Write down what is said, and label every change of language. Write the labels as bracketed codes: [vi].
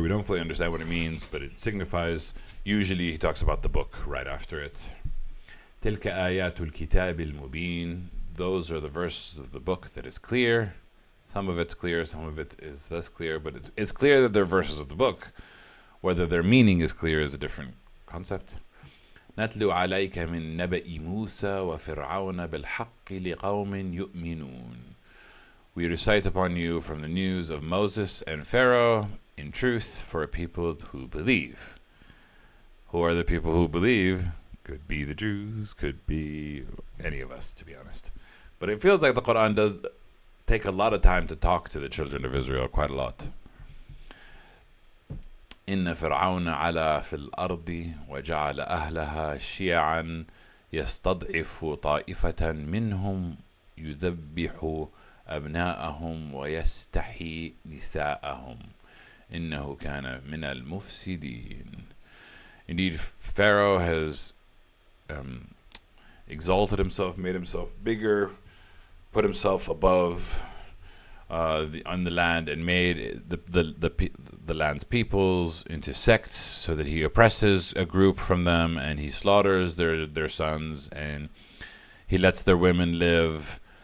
[en] We don't fully understand what it means, but it signifies, usually he talks about the book right after it. [ar] تِلْكَ آيَاتُ الْكِتَابِ الْمُبِينِ. [en] Those are the verses of the book that is clear. Some of it's clear, some of it is less clear, but it's clear that they're verses of the book. Whether their meaning is clear is a different concept. [ar] نتلو عليك من نبأ موسى وفرعون بالحق لقوم يؤمنون. [en] We recite upon you from the news of Moses and Pharaoh in truth for a people who believe. Who are the people who believe? Could be the Jews, could be any of us, to be honest. But it feels like the Quran does take a lot of time to talk to the children of Israel, quite a lot. [ar] إن فرعون علا في الأرض وجعل أهلها شيعا يستضعف طائفة منهم يذبح أبناءهم ويستحيي نساءهم إنه كان من المفسدين. [en] Indeed, Pharaoh has exalted himself, made himself bigger, put himself above on the land, and made the land's peoples into sects, so that he oppresses a group from them, and he slaughters their sons, and he lets their women live,